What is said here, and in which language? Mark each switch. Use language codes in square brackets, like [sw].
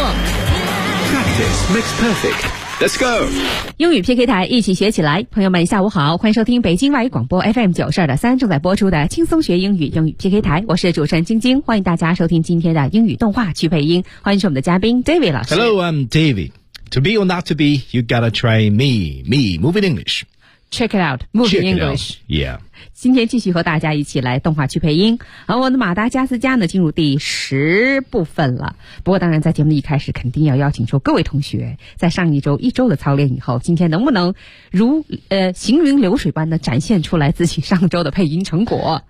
[en] Practice makes perfect. Let's go! [zh] 英语 PK 台一起学起来。朋友们下午好，欢迎收听北京外语广播 FM92.3 正在播出的轻松学英语英语 PK 台。我是主持人晶晶，欢迎大家收听今天的英语动画曲配音。欢迎是我们的嘉宾 David 老师。 [en] Hello, I'm David. To be or not to be, you gotta try me. Me, moving English. Check it out, moving English. Yeah. [zh] 今天继续和大家一起来动画区配音，而我的马达加斯加呢进入第十部分了。不过当然在节目的一开始肯定要邀请出各位同学，在上一周一周的操练以后，今天能不能如行云流水般的展现出来自己上周的配音成果。